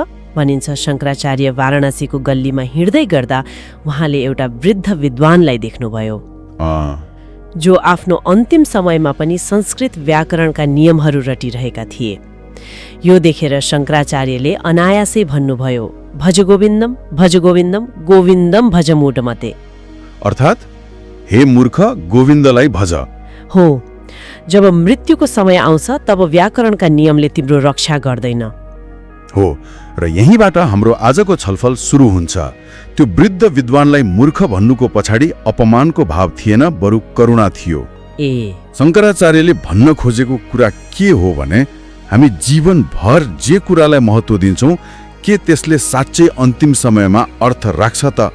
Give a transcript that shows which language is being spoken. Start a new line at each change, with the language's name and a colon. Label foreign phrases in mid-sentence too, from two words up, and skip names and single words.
Nepali: भनिन्छ शंकराचार्य वाराणसीको गल्लीमा हिँड्दै गर्दा उहाँले एउटा वृद्ध विद्वानलाई देख्नुभयो जो आफ्नो अन्तिम समयमा पनि संस्कृत व्याकरणका नियमहरू रटिरहेका थिए। यो देखेर शंकराचार्यले अनायासै भन्नुभयो,
Sanskrit: भज गोविन्दम गोविन्दम भज मूढमते।
Nepali: अर्थात् हे मूर्ख, गोविन्दलाई भज। हो, जब मृत्युको समय आउँछ तब व्याकरणका नियमले तिम्रो रक्षा गर्दैन। हो, र यहीँबाट हाम्रो आजको छलफल सुरु हुन्छ। त्यो वृद्ध विद्वानलाई मूर्ख भन्नुको पछाडि अपमानको भाव थिएन, बरु करुणा थियो। शंकराचार्यले भन्न खोजेको कुरा के हो भने, हामी जीवनभर जे कुरालाई महत्त्व दिन्छौं, के त्यसले साँच्चै अन्तिम समयमा अर्थ राख्छ त?